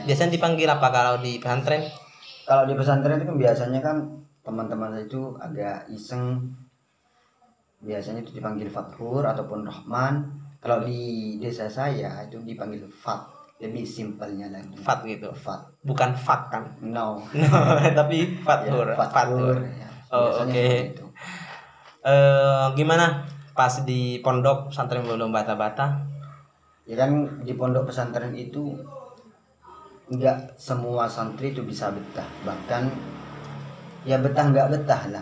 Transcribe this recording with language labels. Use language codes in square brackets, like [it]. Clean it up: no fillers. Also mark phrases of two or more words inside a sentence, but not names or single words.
[id] Biasanya dipanggil apa kalau di pesantren? Kalau di pesantren itu kan biasanya kan teman-teman saya itu agak iseng. Biasanya itu dipanggil Fathur ataupun Rahman. Kalau di desa saya itu dipanggil Fat. Lebih simpelnya lagi. Fat gitu. Fat. Bukan Fat kan? No. Tapi Fathur. Ya, Fathur. Ya, Oh, oke. Okay. Gimana pas di pondok pesantren belum Bata-Bata? Ya kan di pondok pesantren itu enggak semua santri itu bisa betah, bahkan ya betah nggak betah lah.